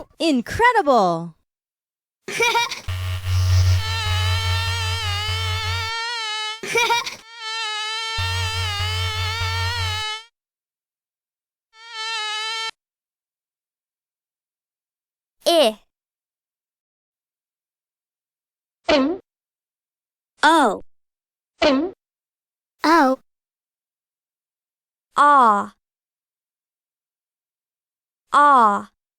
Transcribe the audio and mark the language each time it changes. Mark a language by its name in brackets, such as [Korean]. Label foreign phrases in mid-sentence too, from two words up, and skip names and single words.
[English] Incredible! I. O. O. Ah. Ah.